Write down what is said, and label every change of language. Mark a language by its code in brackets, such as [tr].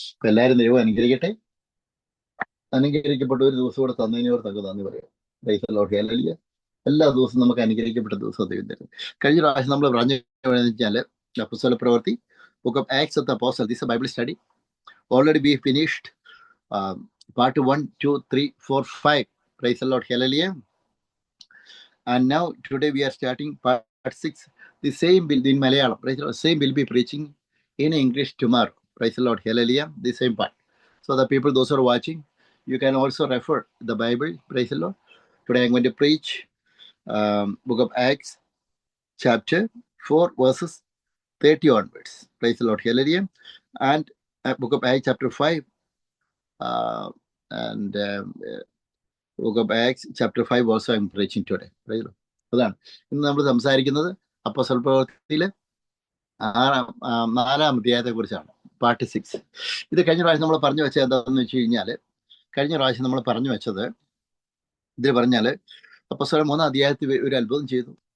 [ml] എല്ലാവരും ദൈവം അനുഗ്രഹിക്കട്ടെ. അനുഗ്രഹിക്കപ്പെട്ട ഒരു ദിവസം കൂടെ തന്നതിനോട് തക്ക് നന്ദി പറയാം. ഹല്ലേലൂയ. എല്ലാ ദിവസവും നമുക്ക് അനുഗ്രഹിക്കപ്പെട്ട ദിവസം ദൈവം തരും. കഴിഞ്ഞ പ്രാവശ്യം നമ്മൾ പറഞ്ഞു വെച്ചാൽ അപ്പോസ്തല പ്രവൃത്തി [en] Book of acts of the apostle, this Bible study already be finished part 1, 2, 3, 4, 5. Praise the Lord. Hallelujah. And now today we are starting part 6. The same will be in Malayalam. Praise the Lord. Same will be preaching in English tomorrow. Praise the Lord. Hallelujah. The same part. So the people, those who are watching, you can also refer the Bible. Praise the Lord. Today I'm going to preach book of Acts chapter 4 verses 30 onwards. Praise the Lord. Hallelujah. And book of Acts chapter 5 and book of Acts chapter 5 also I'm preaching today. Praise the Lord. [ml] അതാണ് ഇന്ന് നമ്മൾ സംസാരിക്കുന്നത് അപ്പോസ്തല പ്രവൃത്തിയിലെ 4-ാം അധ്യായത്തെ കുറിച്ചാണ്, part 6. ഇത് കഴിഞ്ഞ പ്രാവശ്യം നമ്മൾ പറഞ്ഞു വെച്ചത് എന്താണെന്ന് വെച്ച് കഴിഞ്ഞാൽ, കഴിഞ്ഞ പ്രാവശ്യം നമ്മൾ പറഞ്ഞു വെച്ചത് ഇതിൽ പറഞ്ഞാൽ അപ്പോസ്തലർ 3-ാം അധ്യായത്തിൽ ഒരു അത്ഭുതം ചെയ്തു.